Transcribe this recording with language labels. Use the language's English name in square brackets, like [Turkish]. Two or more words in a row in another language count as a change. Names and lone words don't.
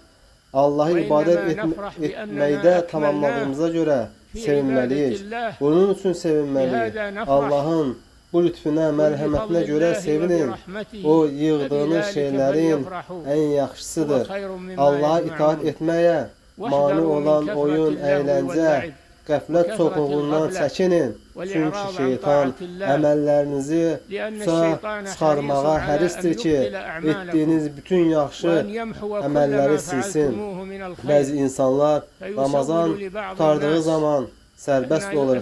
[Turkish] Allah'ı ibadet etmeyde tamamladığımıza göre sevinmeliyiz. Bunun için sevinmeliyiz. Allah'ın bu lütfüne, merhametine göre sevinin. [Azerbaijani] O yığdığınız şeylerin en yaxşısıdır. [Turkish] Allah'a itaat etmeye mani olan oyun, eğlence, [Azerbaijani] qəflət soğuğundan çəkinin. Çünki şeytan əməllərinizi çıxarmağa hərisdir ki, etdiyiniz bütün yaxşı əməlləri silsin. Bəzi insanlar Ramazan tutardığı zaman sərbəst olur.